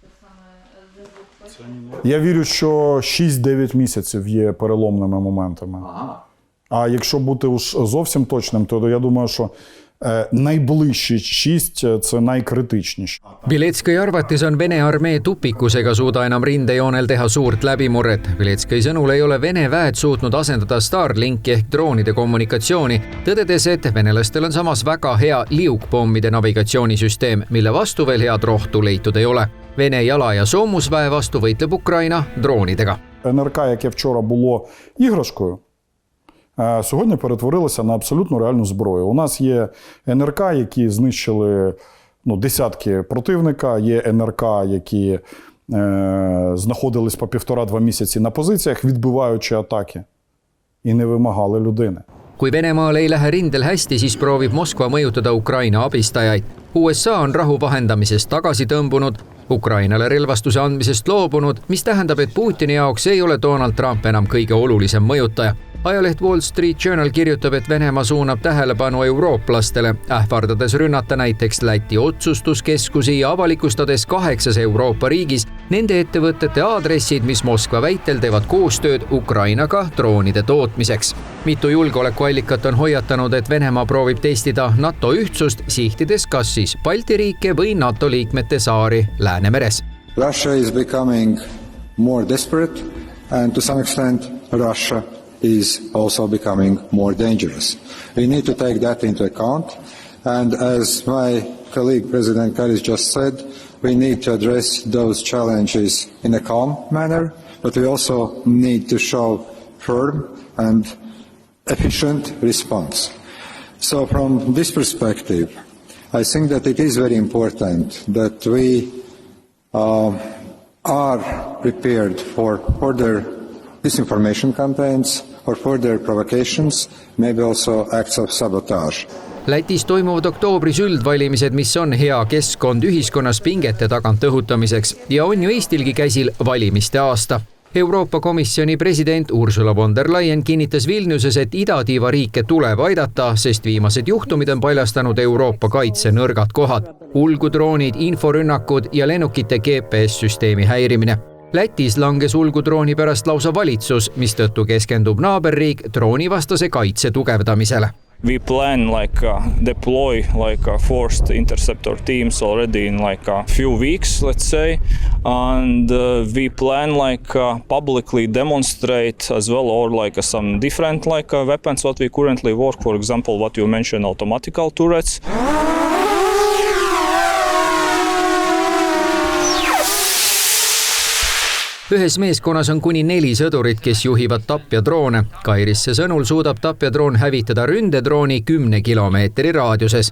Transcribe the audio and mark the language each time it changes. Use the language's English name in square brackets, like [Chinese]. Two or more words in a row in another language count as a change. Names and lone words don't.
[Ukrainian] Я вірю, що 6-9 місяців є переломними моментами. А якщо бути уж зовсім точним, то я думаю, що найближчі 6 – це найkriitičnіші. [Estonian] Biletskõi arvates on Vene armee tupikus ega suuda enam rindejoonel teha suurt läbimurret. Biletskõi sõnul ei ole Vene väed suutnud asendada Starlinki ehk droonide kommunikatsiooni, tõdedes, et venelastel on samas väga hea liukpommide navigatsioonisüsteem, mille vastu veel head rohtu leitud ei ole. Vene jala- ja soomusväe vastu võitleb Ukraina droonidega. [Ukrainian] НРК, яке вчора було іграшкою, сьогодні перетворилося на абсолютно реальну зброю. У нас є НРК, які знищили десятки противника, є НРК, які знаходились по 1,5-2 місяці на позиціях, відбиваючи атаки, і не вимагали людини. [Estonian] Kui Venemaal ei lähe rindel hästi, siis proovib Moskva mõjutada Ukraina abistajaid. USA on rahu vahendamisest tagasi tõmbunud, Ukrainale relvastuse andmisest loobunud, mis tähendab, et Putini jaoks ei ole Donald Trump enam kõige olulisem mõjutaja. Ajaleht Wall Street Journal kirjutab, et Venemaa suunab tähelepanu eurooplastele, ähvardades rünnata näiteks Läti otsustuskeskusi ja avalikustades 8 Euroopa riigis nende ettevõtete aadressid, mis Moskva väitel teevad koostööd Ukrainaga droonide tootmiseks. Mitu julgeolekuallikat on hoiatanud, et Venemaa proovib testida NATO ühtsust, sihtides kas siis Balti riike või NATO liikmete saari Läänemeres. [English] Russia is becoming more desperate and to some extent Russia is also becoming more dangerous. We need to take that into account, and as my colleague President Karis just said, we need to address those challenges in a calm manner, but we also need to show firm and efficient response. So from this perspective, I think that it is very important that we are prepared for further disinformation campaigns or further provocations, maybe also acts of sabotage. [Estonian] Lätis toimuvad oktoobris üldvalimised, mis on hea keskkond ühiskonnas pingete tagant õhutamiseks ja on ju Eestilgi käsil valimiste aasta. Euroopa Komisjoni president Ursula von der Leyen kinnitas Vilniuses, et idatiiva riike tuleb aidata, sest viimased juhtumid on paljastanud Euroopa kaitse nõrgad kohad. Ulgudroonid, inforünnakud ja lennukite GPS-süsteemi häirimine. Lätis langes ulgudrooni pärast lausa valitsus, mis tõttu keskendub naaberriik droonivastase kaitse tugevdamisele. [English] We plan deploy forced interceptor teams already in a few weeks, let's say, and we plan publicly demonstrate as well or some different weapons what we currently work, for example what you mentioned, automatical turrets. [Estonian] Ühes meeskonnas on kuni 4 sõdurit, kes juhivad tapjadroone. Kairisse sõnul suudab tapjadroon hävitada ründedrooni 10 kilomeetri raadiuses.